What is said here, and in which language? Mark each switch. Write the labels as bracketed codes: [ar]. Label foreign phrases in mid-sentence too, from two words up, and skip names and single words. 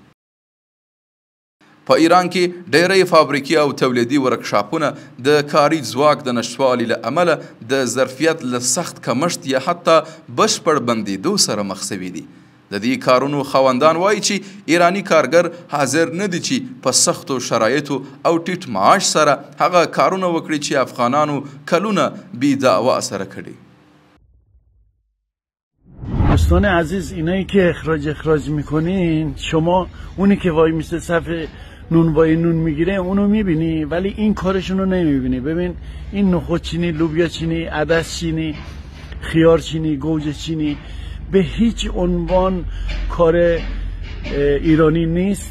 [ps] په ایران کې ډیری فابریکې او تولیدي ورکشاپونه د کاري ځواک د نشتوالي له امله د ظرفیت له سخت کمښت یا حتی بشپړ بندېدو سره مخ سوي دي. د دې کارونو خاوندان وایي چې ایراني کارګر حاضر نه دي چې په سختو شرایطو او ټیټ معاش سره هغه کارونه وکړي چې افغانانو کلونه بی دعوا سره کړي. [fa] دوستان عزیز، اینایی که اخراج میکنین، شما اونی که وای میسته صف نون میگیره اونو میبینی ولی این کارشون رو نمیبینی. ببین این نخود چینی، لوبیا چینی، عدس چینی، خیار چینی، گوجه چینی به هیچ عنوان کار ایرانی نیست.